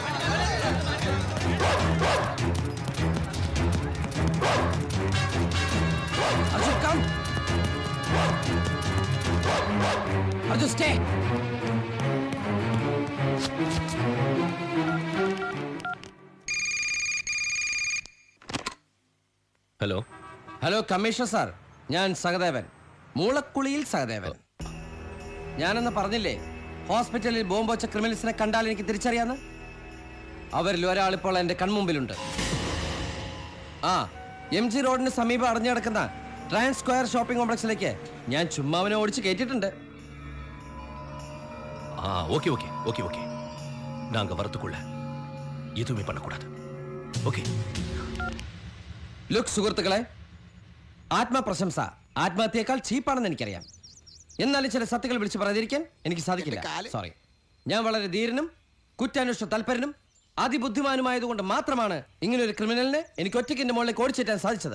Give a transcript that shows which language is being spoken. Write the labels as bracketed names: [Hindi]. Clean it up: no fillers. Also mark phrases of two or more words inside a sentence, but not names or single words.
[English] Arjun, come! Arjun, stay! [Malayalam] ഹലോ കമ്മീഷണർ സാർ, ഞാൻ സഹദേവൻ, മൂളക്കുളിയിൽ സഹദേവൻ. ഞാനെന്ന് പറഞ്ഞില്ലേ ഹോസ്പിറ്റലിൽ ബോംബ് വെച്ച ക്രിമിനൽസിനെ കണ്ടാൽ എനിക്ക് തിരിച്ചറിയാന്ന്? അവരിൽ ഒരാൾ ഇപ്പോൾ എന്റെ കൺമുമ്പിലുണ്ട്. MG റോഡിന് സമീപം അടഞ്ഞു കിടക്കുന്ന ട്രാൻസ് സ്ക്വയർ ഷോപ്പിംഗ് കോംപ്ലക്സിലേക്ക് ഞാൻ ചുമ്മാവനെ ഓടിച്ച് കയറ്റിയിട്ടുണ്ട്. [English] OK OK OK OK [Tamil] நாங்க வரதுக்குள்ள எதுவுமே பண்ணக்கூடாது. [Malayalam] ഓക്കെ. ലുക്ക് സുഹൃത്തുക്കളെ, ആത്മപ്രശംസ ആത്മഹത്യയേക്കാൾ ചീപ്പാണെന്ന് എനിക്കറിയാം. എന്നാലും ചില സത്യങ്ങൾ വിളിച്ചു പറയാതിരിക്കാൻ എനിക്ക് സാധിക്കില്ല. സോറി. ഞാൻ വളരെ ധീരനും കുറ്റാന്വേഷണ തൽപരനും അതിബുദ്ധിമാനുമായതുകൊണ്ട് മാത്രമാണ് ഇങ്ങനെ ഒരു ക്രിമിനലിനെ എനിക്ക് ഒറ്റയ്ക്ക് എന്റെ മുകളിലേക്ക് ഓടിച്ചേറ്റാൻ സാധിച്ചത്.